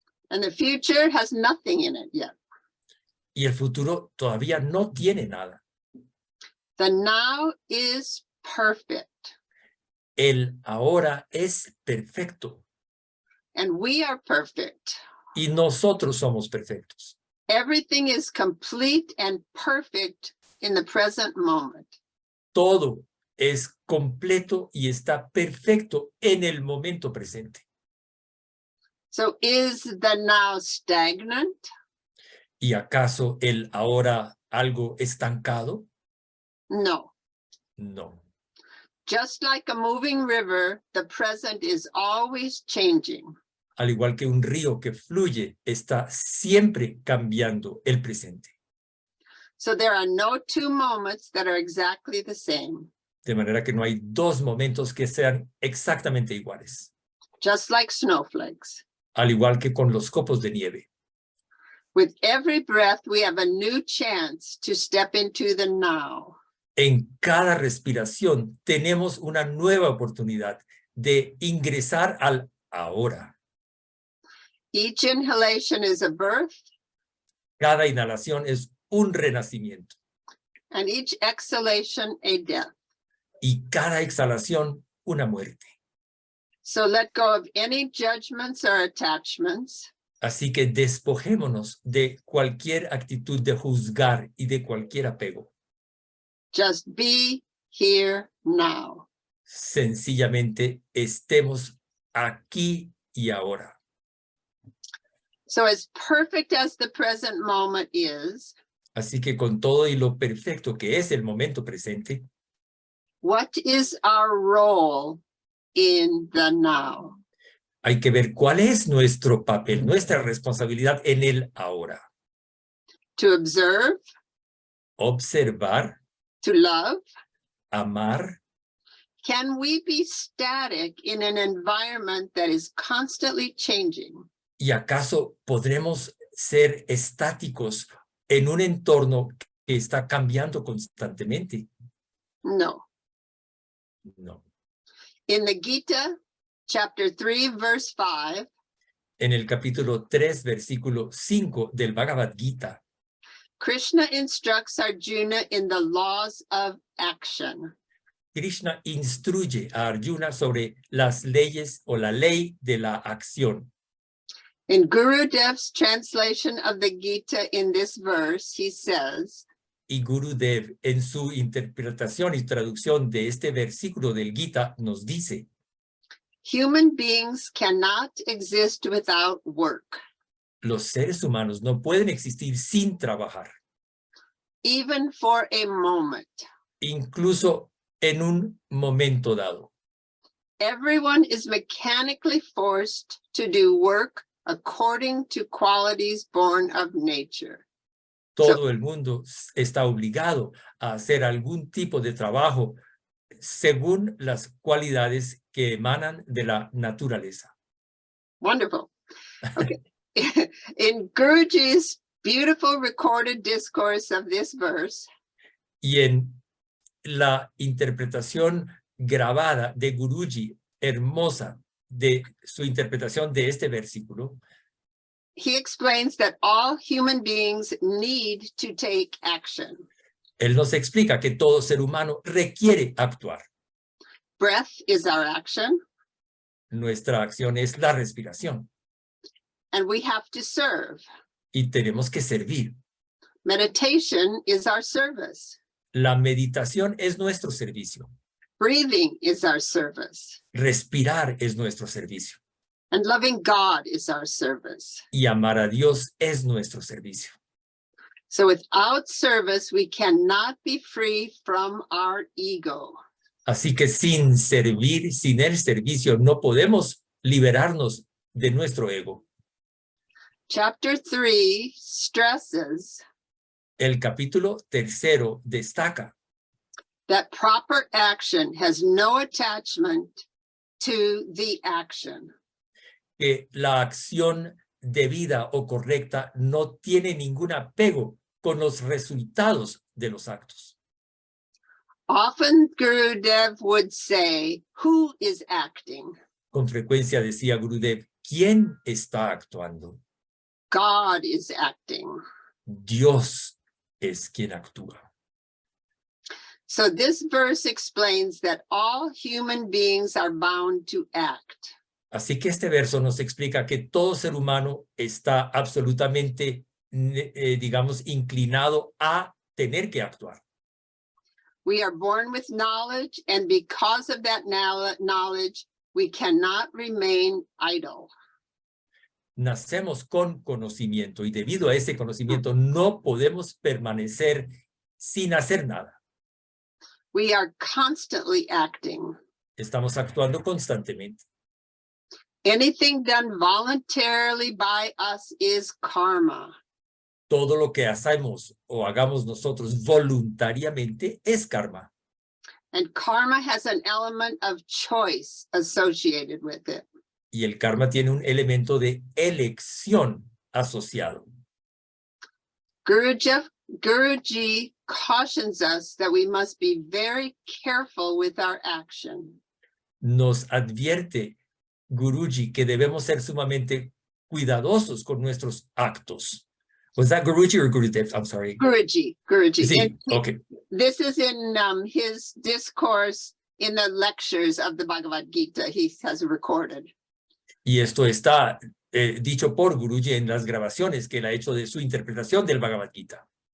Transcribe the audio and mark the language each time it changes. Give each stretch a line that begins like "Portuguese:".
English: And the future has nothing in it yet.
Spanish: Y el futuro todavía no tiene nada.
English: The now is perfect.
Spanish: El ahora es perfecto.
English: And we are perfect.
Spanish: Y nosotros somos perfectos.
English: Everything is complete and perfect in the present moment.
Spanish: Todo es completo y está perfecto en el momento presente.
English: So is the now stagnant?
Spanish: ¿Y acaso el ahora algo estancado?
English: No.
Spanish: No.
English: Just like a moving river, the present is always changing.
Spanish: Al igual que un río que fluye, está siempre cambiando el presente.
English: So there are no two moments that are exactly the same.
Spanish: De manera que no hay dos momentos que sean exactamente iguales.
English: Just like snowflakes.
Spanish: Al igual que con los copos de nieve.
English: With every breath, we have a new chance to step into the now.
Spanish: En cada respiración tenemos una nueva oportunidad de ingresar al ahora.
English: Each inhalation is a birth.
Spanish: Cada inhalación es un renacimiento.
English: And each exhalation a death.
Spanish: Y cada exhalación una muerte.
English: So let go of any judgments or attachments.
Spanish: Así que despojémonos de cualquier actitud de juzgar y de cualquier apego.
English: Just be here now.
Spanish: Sencillamente estemos aquí y ahora.
English: So as perfect as the present moment is,
Spanish: Así que con todo y lo perfecto que es el momento presente,
English: what is our role in the now?
Spanish: hay que ver cuál es nuestro papel, nuestra responsabilidad en el ahora.
English: To observe,
Spanish: Observar,
English: to love,
Spanish: amar,
English: Can we be static in an environment that is constantly changing?
Spanish: ¿Y acaso podremos ser estáticos en un entorno que está cambiando constantemente?
English: No.
Spanish: No.
English: In the Gita, chapter 3, verse 5,
Spanish: En el capítulo 3, versículo 5 del Bhagavad Gita,
English: Krishna instructs Arjuna in the laws of action.
Spanish: Krishna instruye a Arjuna sobre las leyes o la ley de la acción.
English: In Gurudev's translation of the Gita in this verse, he says,
Spanish: Y Gurudev, en su interpretación y traducción de este versículo del Gita, nos dice:
English: human beings cannot exist without work,
Spanish: los seres humanos no pueden existir sin trabajar,
English: even for a moment.
Spanish: incluso en un momento dado.
English: Everyone is mechanically forced to do work according to qualities born of nature.
Spanish: Todo el mundo está obligado a hacer algún tipo de trabajo según las cualidades que emanan de la naturaleza.
English: Wonderful. Okay. In Guruji's beautiful recorded discourse of this verse,
Spanish: Y en la interpretación grabada de Guruji, hermosa, de su interpretación de este versículo,
English: he explains that all human beings need to take action.
Spanish: él nos explica que todo ser humano requiere actuar.
English: Breath is our action,
Spanish: Nuestra acción es la respiración
English: and we have to serve.
Spanish: y tenemos que servir.
English: Meditation is our service.
Spanish: La meditación es nuestro servicio.
English: Breathing is our service.
Spanish: Respirar es nuestro servicio.
English: And loving God is our service.
Spanish: Y amar a Dios es nuestro servicio.
English: So without service, we cannot be free from our ego.
Spanish: Así que sin servir, sin el servicio, no podemos liberarnos de nuestro ego.
English: Chapter 3 stresses
Spanish: El capítulo 3 destaca
English: that proper action has no attachment to the action.
Spanish: que la acción debida o correcta no tiene ningún apego con los resultados de los actos.
English: Often Gurudev would say, who is acting?
Spanish: Con frecuencia decía Gurudev, ¿quién está actuando?
English: God is acting.
Spanish: Dios es quien actúa.
English: So this verse explains that all human beings are bound to act.
Spanish: Así que este verso nos explica que todo ser humano está absolutamente, digamos, inclinado a tener que actuar.
English: We are born with knowledge, and because of that knowledge, we cannot remain idle.
Spanish: Nacemos con conocimiento y debido a ese conocimiento no podemos permanecer sin hacer nada.
English: We are constantly acting.
Spanish: Estamos actuando constantemente.
English: Anything done voluntarily by us is karma.
Spanish: Todo lo que hacemos o hagamos nosotros voluntariamente es karma.
English: And karma has an element of choice associated with it.
Spanish: Y el karma tiene un elemento de elección asociado.
English: Guruji cautions us that we must be very careful with our action.
Spanish: Nos advierte Guruji que debemos ser sumamente cuidadosos con nuestros actos.
English: Was that Guruji or Gurudev? I'm sorry.
Spanish: Guruji. Sí, okay.
English: This is in his discourse in the lectures of the Bhagavad Gita he has recorded.
Spanish: Y esto está dicho por Guruji en las grabaciones que él ha hecho de su interpretación del Bhagavad Gita.